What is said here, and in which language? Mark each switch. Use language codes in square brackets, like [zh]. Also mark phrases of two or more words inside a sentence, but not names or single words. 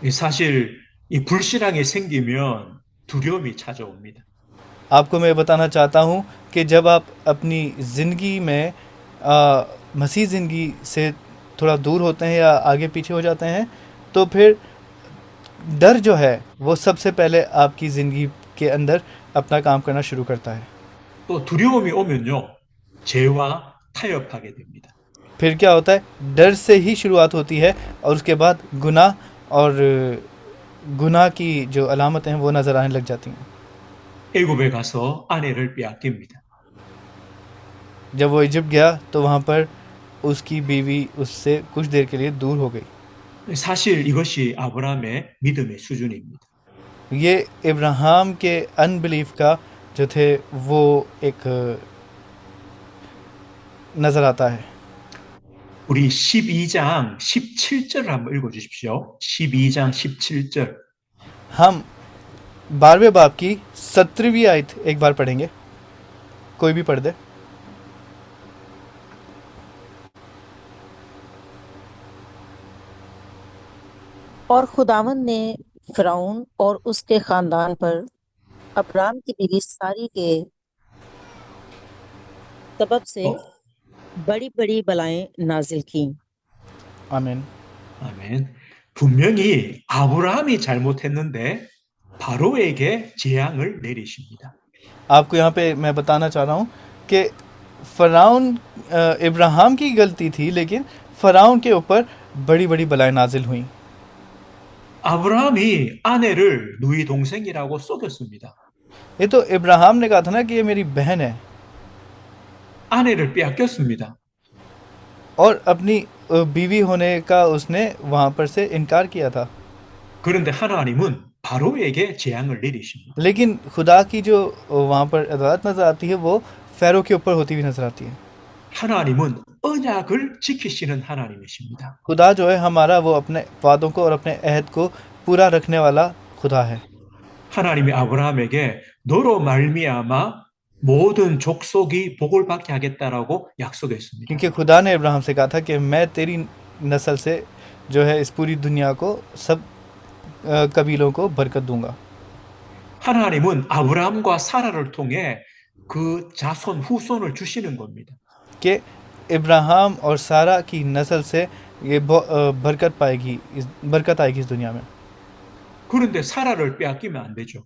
[ko] 사실 이 불신앙이 생기면 두려움이 찾아옵니다. [hi] आपको मैं बताना चाहता हूँ कि जब आप अपनी ज़िंदगी में मसीह ज़िंदगी से थोड़ा दूर होते हैं या आगे पीछे हो जाते हैं, तो फिर डर जो है वो सबसे पहले आपकी ज़िंदगी के अंदर अपना काम करना शुरू करता है। [ko] 또 두려움이 ओ면요, 죄와 타협하게 됩니다. [hi] फिर क्या होता है, डर से ही शुरुआत होती है और उसके बाद गुनाह और गुनाह की जो अलामतें हैं वो नज़र आने लग जाती हैं। [ko] 애굽에 가서 아내를 빼앗깁니다. [hi] जब वो इजिप्ट गया तो वहाँ पर उसकी बीवी उससे कुछ देर के लिए दूर हो गई। [ko] 사실 이것이 아브라함의 믿음의 수준입니다. [hi] ये इब्राहिम के अनबिलीफ का जो थे वो एक नज़र आता है। [ko] 우리 12장 17절을 한번 읽어주십시오. 12장 17절. [hi] हम 12वें बाब की 17वीं आयत एक बार पढ़ेंगे, कोई भी पढ़ दे। और खुदावंद ने फिरौन और उसके खानदान पर अब्राम की बीवी सारी के सबब से [ko] 어? [hi] बड़ी बड़ी बलाएं नाजिल की। आमीन। [ko] 아멘. 분명히 아브라함이 잘못했는데 바로에게 재앙을 내리십니다. [hi] आपको यहाँ पे मैं बताना चाह रहा हूँ कि फ़िरौन इब्राहिम की गलती थी, लेकिन फ़िरौन के ऊपर बड़ी बड़ी बलाएं नाजिल हुई। [ko] 아브라함이 아내를 누이 동생이라고 속였습니다. [hi] ये तो इब्राहिम ने कहा था ना कि ये मेरी बहन है, [ko] 아내를 빼앗겼습니다. [hi] और अपनी बीवी होने का उसने वहाँ पर से इनकार किया था। [ko] 그런데 하나님은 바로에게 재앙을 내리십니다. [hi] लेकिन खुदा की जो वहाँ पर अदालत नज़र आती है वो फ़ैरो के ऊपर होती हुई नज़र आती है। [ko] 하나님은 언약을 지키시는 하나님이십니다. [hi] खुदा जो है हमारा, वो अपने वादों को और अपने अहद को पूरा रखने वाला खुदा है। [ko] 하나님이 아브라함에게 너로 말미암아 모든 족속이 복을 받게 하겠다라고 약속했습니다. [hi] क्योंकि खुदा ने इब्राहिम से कहा था कि मैं तेरी नस्ल से जो है इस पूरी दुनिया को, सब कबीलों को बरकत दूंगा। [ko] 하나님은 아브라함과 사라를 통해 그 자손 후손을 주시는 겁니다. [hi] कि इब्राहिम और सारा की नस्ल से ये बरकत आएगी इस दुनिया में। [ko] 그런데 사라를 빼앗기면 안 되죠.